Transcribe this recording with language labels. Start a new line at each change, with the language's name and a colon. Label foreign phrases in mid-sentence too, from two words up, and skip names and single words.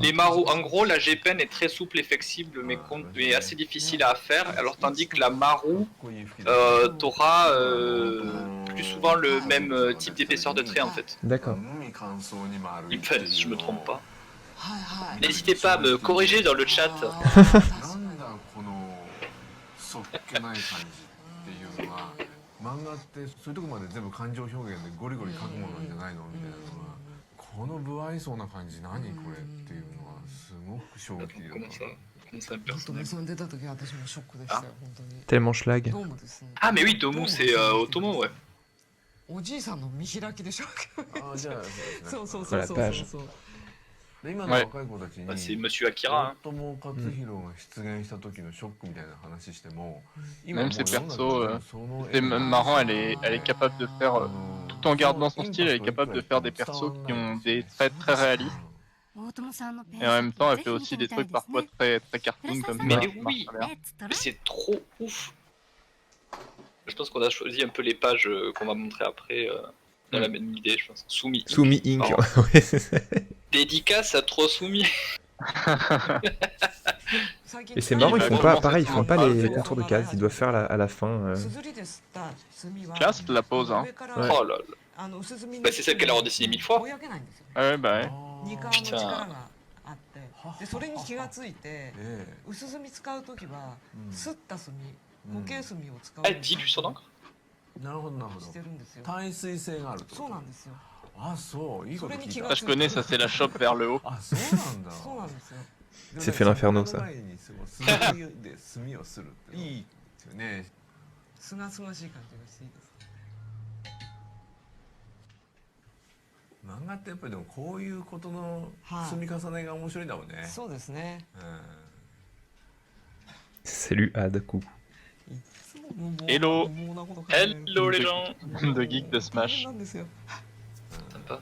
French: Les Maru, en gros, la G-Pen est très souple et flexible, mais assez difficile à faire, alors tandis que la Maru, t'auras plus souvent le même type d'épaisseur de trait en fait. D'accord. Enfin, si je me trompe pas. N'hésitez pas à me corriger dans le chat.
Japanese: そっけない感じっていうのは漫画ってそういうとこまで全部感情表現でゴリゴリ描くものじゃないのみたいなのがこの不愛想な感じ何これっていうのはすごく衝撃的だった。
French: Comment ça, un
Japanese: 本当
French: personnage
Japanese: にそれ出た時は私もショックでしたよ本当に
French: Tellement schlag.
Japanese: どうもですね
French: Ah mais oui, Tomu, c'est Otomo, ouais.
Japanese: おじいさんの見開きでしょあじゃあそうそうそうそうそうそうで今の若い子たちに
French: Bah, c'est Monsieur Akira, hein.
Japanese: 大友克洋が出現した時のショックみたいな話しても
French: Même ses persos, c'est marrant, elle est capable de faire, tout en gardant son style, elle est capable de faire des persos qui ont des traits très réalistes. Et en même temps, elle fait aussi des trucs parfois très, très cartoon comme ça. Mais ça marche oui. très bien. Mais c'est trop ouf. Je pense qu'on a choisi un peu les pages qu'on va montrer après dans la même idée, je pense. Soumis. Soumis Inc. Pardon. Ouais, c'est ça. Dédicace à trop soumis. Et c'est marrant, ils font pas, pareil, ils font pas les Ouais. contours de cases, ils doivent faire à la fin. Classe la pose, hein. Ouais. Oh là là. Bah, c'est celle qu'elle a redessinée 1000 fois. Ah ouais, bah ouais.
Japanese: 二冠の力があってでそれに気がついて薄墨使う時はすった墨固形墨を使うよう
French: Elle
Japanese: に
French: dilue son encre.
Japanese: なるほどなるほどしてるんですよ耐水性があるってことそうなんですよあそういいこと聞いた
French: Ça je connais, ça c'est la chope vers le haut.
Japanese: あそうなんだそうなんですよ
French: C'est fait l'inferno, ça.
Japanese: 前にそう炭で炭をするっていいですよねすがすがしい感じがしていいです漫画ってやっぱりでもこういうことのはい積み重ねが面白いんだもんね、そうですね
French: Salut Adaku.
Japanese: いつももう
English: Hello
Japanese: 無謀なこと考える
French: Hello les gens. De geek de Smash.
Japanese: なんですよ
French: Sympa.